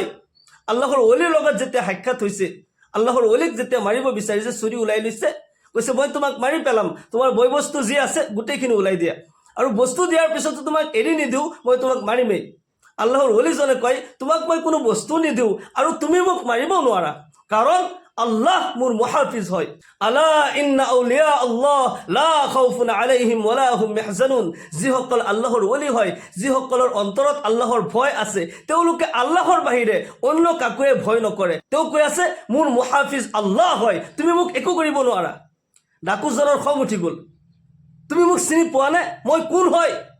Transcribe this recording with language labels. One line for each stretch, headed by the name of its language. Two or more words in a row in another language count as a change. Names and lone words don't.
Assamese: আল্লাহৰ অলিৰ লগত যেতিয়া সাক্ষাৎ হৈছে, আল্লাহৰ অলিক যেতিয়া মাৰিব বিচাৰিছে, চুৰি ওলাই লৈছে, কৈছে মই তোমাক মাৰি পেলাম, তোমাৰ বয় বস্তু যি আছে গোটেইখিনি ওলাই দিয়া, আৰু বস্তু দিয়াৰ পিছতো তোমাক এৰি নিদিওঁ, মই তোমাক মাৰিমেই। আল্লাহৰ অলিজনে কয় তোমাক মই কোনো বস্তু নিদিওঁ আৰু তুমি মোক মাৰিব নোৱাৰা, কাৰণ আল্লাহ মোৰ মুহাফিজ হয়।
Arabic: ألا إن أولياء الله لا خوف عليهم ولا هم يحزنون.
Assamese: যিসকল আল্লাহৰ অলি হয়, যিসকলৰ অন্তৰত আল্লাহৰ ভয় আছে, তেওঁলোকে আল্লাহৰ বাহিৰে অন্য কাকোৱে ভয় নকৰে। তেওঁ কৈ আছে মোৰ মুহাফিজ আল্লাহ হয়, তুমি মোক একো কৰিব নোৱাৰা। ডাকুজনৰ খং উঠি গ'ল, তুমি মোক চিনি পোৱা নে, মই কোন হয়?